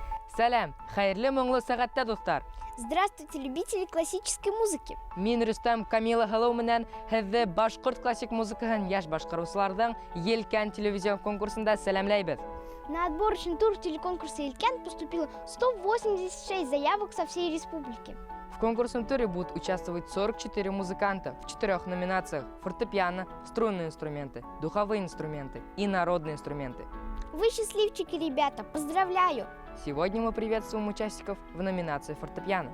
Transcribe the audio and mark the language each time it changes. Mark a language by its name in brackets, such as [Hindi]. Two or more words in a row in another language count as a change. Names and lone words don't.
[Bashkir] Сәлем, хайырлы моңлы сәгатьтә дуслар. [Russian] Здравствуйте, любители классической музыки. [Bashkir] Мин Рөстәм Камила Һылыу менән һеҙҙе башҡорт классик музыкаһын йәш башҡарыусыларҙың Елкән телевизион конкурсында сәләмләйбеҙ. [Russian] На отборочный тур телеконкурса «Елкян» поступило 186 заявок со всей республики. В конкурсном туре будут участвовать 44 музыканта в 4 номинациях: фортепиано, струнные инструменты, духовые инструменты и народные инструменты. Вы счастливчики, ребята, поздравляю! Сегодня мы приветствуем участников в номинации фортепиано.